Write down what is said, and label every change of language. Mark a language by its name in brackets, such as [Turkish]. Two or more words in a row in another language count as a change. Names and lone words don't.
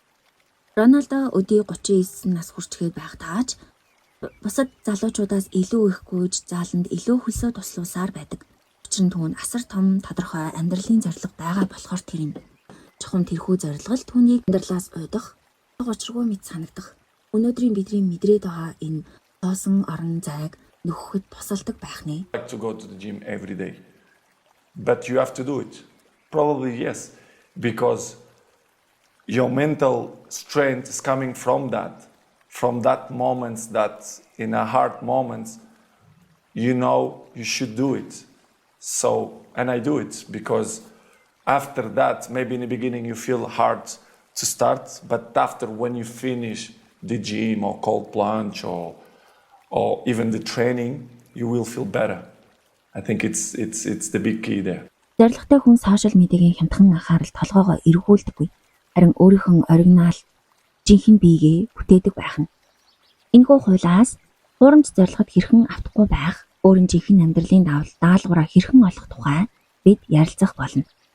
[Mongolian] Роналдо өдий 39 нас хүрчгээд байх тааж бусад залуучуудаас илүү их гүйж зааланд илүү хөлсөө туслуулсаар байдаг. Учир нь түүнд асар том тодорхой амьдралын зориг байгаа болохоор тэр юм. Чухам тэрхүү зорилгол түүнийг амьдралаас уйдах, учиргүй мэд санагдах. Өнөөдрийн бидний мэдрээд байгаа энэ тоосон орон зайг нөхөхөд тусалдаг байх нэ. [English] Like to go to the gym every day. But you have to do it. Probably yes, because your mental strength is coming from that moments that in a hard moments, you know you should do it. So, and I do it because after that, maybe in the beginning you feel hard to start, but after when you finish the gym or cold plunge or even the training, you will feel better. I think it's the big key there. [Mongolian] Зоригтой хүн сошиал медиагийн хямдхан анхаарал толгоогоо эргүүлдэггүй. Харин өөрийнхөө оригинал жинхэнэ биегээ бүтээдэг байх нь. Энэхүү хуулиас хуурамч зорилгод хэрхэн автахгүй байх, өөрийн жинхэнэ амьдралын даалгавраа хэрхэн олох тухай бид ярилцах болно.